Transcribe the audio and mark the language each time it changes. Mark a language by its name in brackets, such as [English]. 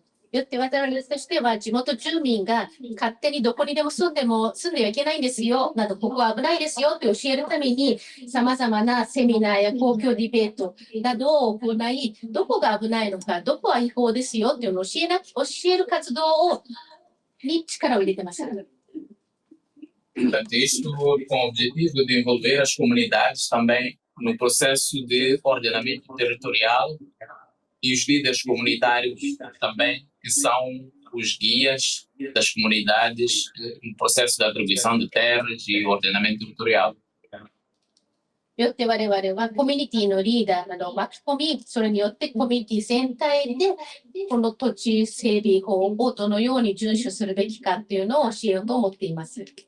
[Japanese] よって私としては地元住民が勝手にどこにでも住んではいけないんですよなど、ここは危ないですよと教えるために様々なセミナーや公共ディベートなどを行い、どこが危ないのか、どこは違法ですよというのを教える活動に力を入れてます。 [Portuguese] Portanto, isto com o objetivo de envolver as comunidades também no processo de ordenamento territorial e os líderes comunitários também, que são os guias das comunidades no processo de atribuição de terras e ordenamento territorial. [Japanese] よって我々はコミュニティのリーダーなどを巻き込み、それによってコミュニティ全体でこの土地整備法をどのように遵守するべきかっていうのを教えようと思っています。